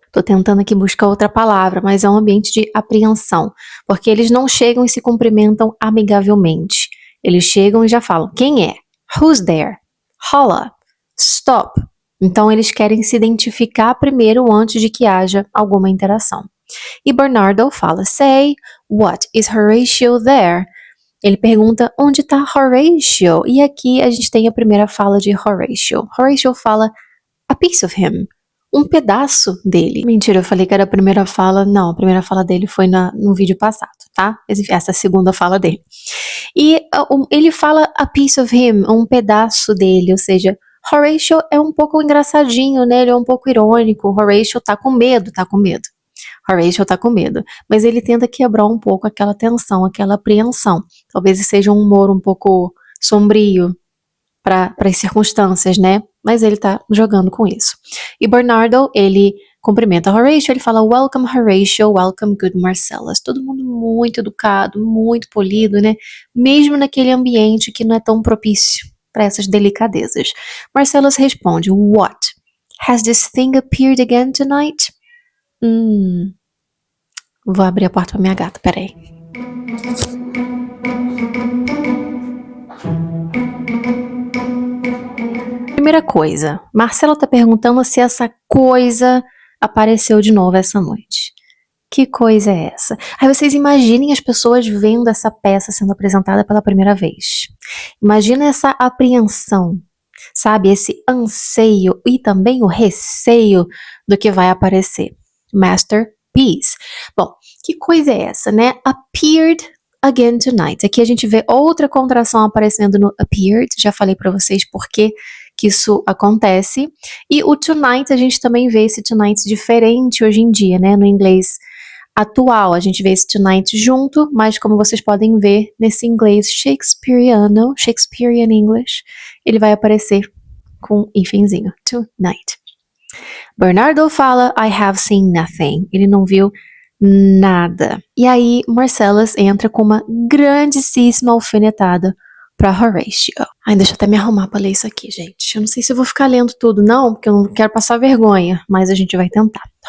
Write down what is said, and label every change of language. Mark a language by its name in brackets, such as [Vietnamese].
[Portuguese] Tô tentando aqui buscar outra palavra, mas é um ambiente de apreensão, porque eles não chegam e se cumprimentam amigavelmente. Eles chegam e já falam, quem é? [English] Who's there? Holla. Stop. [Portuguese] Então eles querem se identificar primeiro antes de que haja alguma interação. E Bernardo fala, [English] say, what, is Horatio there? [Portuguese] Ele pergunta, onde está Horatio? E aqui a gente tem a primeira fala de Horatio. Horatio fala, [English] a piece of him. [Portuguese] Um pedaço dele. Mentira, eu falei que era a primeira fala. Não, a primeira fala dele foi no vídeo passado, tá? Essa é a segunda fala dele. E ele fala [English] a piece of him, [Portuguese] um pedaço dele, ou seja, Horatio é um pouco engraçadinho, né? Ele é um pouco irônico. Horatio tá com medo, tá com medo. Horatio tá com medo. Mas ele tenta quebrar um pouco aquela tensão, aquela apreensão. Talvez seja um humor um pouco sombrio para as circunstâncias, né? Mas ele tá jogando com isso. E Bernardo, ele cumprimenta Horatio, ele fala [English] welcome Horatio, welcome good Marcellus. [Portuguese] Todo mundo muito educado, muito polido, né? Mesmo naquele ambiente que não é tão propício para essas delicadezas. Marcellus responde, what? [English] Has this thing appeared again tonight? [Portuguese] Vou abrir a porta pra minha gata, peraí. Primeira coisa, Marcelo tá perguntando se essa coisa apareceu de novo essa noite. Que coisa é essa? Aí vocês imaginem as pessoas vendo essa peça sendo apresentada pela primeira vez. Imagina essa apreensão, sabe? Esse anseio e também o receio do que vai aparecer. Masterpiece. Bom, que coisa é essa, né? [English] Appeared again tonight. [Portuguese] Aqui a gente vê outra contração aparecendo no appeared. Já falei pra vocês por que isso acontece. E o tonight, a gente também vê esse tonight diferente hoje em dia, né? No inglês atual, a gente vê esse tonight junto, mas como vocês podem ver, nesse inglês shakespeariano, Shakespearean English, ele vai aparecer com hífenzinho, tonight. Bernardo fala, [English] I have seen nothing. [Portuguese] Ele não viu nada. E aí, Marcellus entra com uma grandíssima alfinetada para Horatio. Ai, deixa eu até me arrumar para ler isso aqui, gente. Eu não sei se eu vou ficar lendo tudo, não, porque eu não quero passar vergonha, mas a gente vai tentar.